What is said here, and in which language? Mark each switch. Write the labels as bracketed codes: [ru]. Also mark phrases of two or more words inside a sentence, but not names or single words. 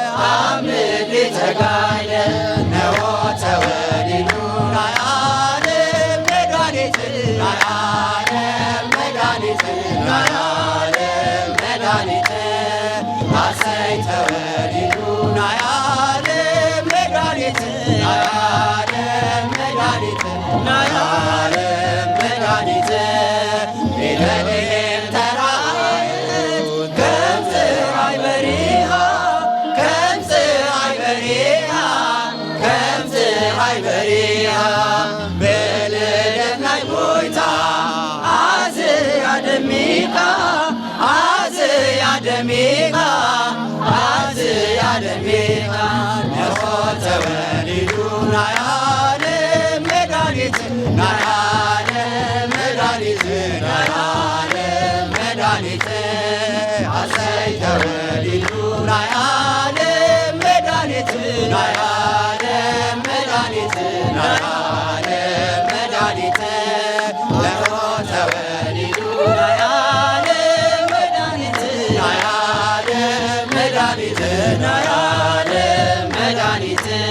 [ti] አምር ተጋደ ነሆ ተወሊዱ ናያለ መድኃኒት ናያለ መድኃኒት ናያለ መድኃኒት አሰይ ተወሊዱ ናያለ መድኃኒት ናያለም መድኃኒት፣ ናያለም መድኃኒት፣ ቤተልሔም ተራእት ከምፅእ አይበሪሃ፣ ከምፅእ አይበሪሃ፣ ከምፅእ አይበሪሃ፣ [am] በልደት ላይ [ti] ጎይታ አዝያ ደሚቃ፣ አዝያ ደሚቃ፣ አዝያ ደሚቃ፣ ነሆ ተወሊዱ ናያለም መድኃኒት፣ ናያለም መድኃኒት፣ ናያለም መድኃኒት፣ አሰይ ተወሊዱ ናያለም መድኃኒት፣ ናያለም መድኃኒት፣ ናያለም መድኃኒት፣ ነሆ ተወሊዱ ናያለም መድኃኒት፣ ናያለም መድኃኒት፣ ናያለም መድኃኒት፣